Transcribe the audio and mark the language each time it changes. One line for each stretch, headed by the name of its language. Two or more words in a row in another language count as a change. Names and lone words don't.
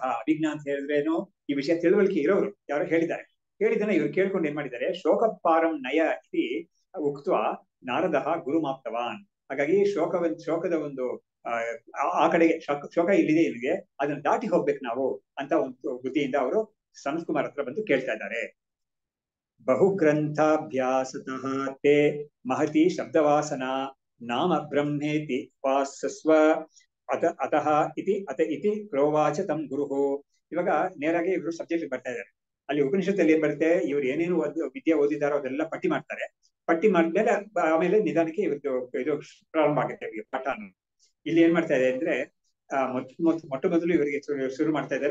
Kannada: ಅಭಿಜ್ಞ ಅಂತ ಹೇಳಿದ್ರೇನು, ಈ ವಿಷಯ ತಿಳುವಳಿಕೆ ಇರೋರು ಯಾರೋ ಹೇಳಿದನ್ನ ಇವ್ರು ಕೇಳ್ಕೊಂಡು ಏನ್ ಮಾಡಿದ್ದಾರೆ,
Sanskrit: शोकपारं नय इति उक्त्वा नारदः गुरुमाप्तवान्.
Kannada: ಹಾಗಾಗಿ ಶೋಕದ ಒಂದು ಆ ಕಡೆಗೆ ಶೋಕ ಇಲ್ಲಿದೆ ಇಲ್ಲಿಗೆ, ಅದನ್ನ ದಾಟಿ ಹೋಗ್ಬೇಕು ನಾವು ಅಂತ ಒಂದು ಬುದ್ಧಿಯಿಂದ ಅವರು ಸನತ್ ಕುಮಾರ್ ಹತ್ರ ಬಂದು ಕೇಳ್ತಾ ಇದ್ದಾರೆ.
Sanskrit: बहुग्रन्थाभ्यासतः ते महति शब्दवासन नाम ब्रह्मेति उपासस्व अतः इति प्रोवाच तं गुरुहु.
Kannada: ಇವಾಗ ನೇರಾಗಿ ಇವರು ಸಬ್ಜೆಕ್ಟ್ ಬರ್ತಾ ಇದ್ದಾರೆ. ಅಲ್ಲಿ ಉಪನಿಷತ್ತಲ್ಲಿ ಏನ್ ಬರುತ್ತೆ, ಇವ್ರು ಏನೇನು ವಿದ್ಯೆ ಓದಿದಾರೋ ಅದೆಲ್ಲ ಪಟ್ಟಿ ಮಾಡ್ತಾರೆ. ಪಟ್ಟಿ ಮಾಡಿದ್ಮೇಲೆ ಆಮೇಲೆ ನಿಧಾನಕ್ಕೆ ಇವತ್ತು ಇದು ಪ್ರಾರಂಭ ಆಗುತ್ತೆ ಇವರಿಗೆ ಪಾಠ. ಇಲ್ಲಿ ಏನ್ ಮಾಡ್ತಾ ಇದೆ ಅಂದ್ರೆ ಮೊಟ್ಟ ಮೊದಲು ಇವರಿಗೆ ಶುರು ಮಾಡ್ತಾ ಇದ್ದಾರೆ.